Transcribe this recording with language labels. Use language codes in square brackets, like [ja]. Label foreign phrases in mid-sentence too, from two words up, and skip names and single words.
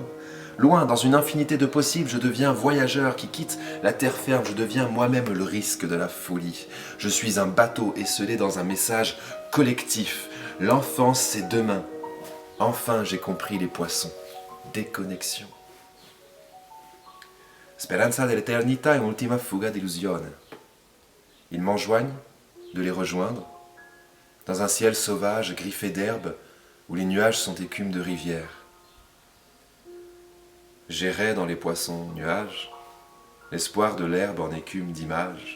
[fr] Loin, dans une infinité de possibles, je deviens voyageur qui quitte la terre ferme. Je deviens moi-même le risque de la folie. Je suis un bateau esselé dans un message collectif. L'enfance, c'est demain. Enfin, j'ai compris les poissons. Déconnexion. [it] Speranza dell'eternità e ultima fuga d'illusione. [fr] Ils m'enjoignent de les rejoindre dans un ciel sauvage griffé d'herbe où les nuages sont écume de rivière. J'errais dans les poissons nuages, l'espoir de l'herbe en écume d'image.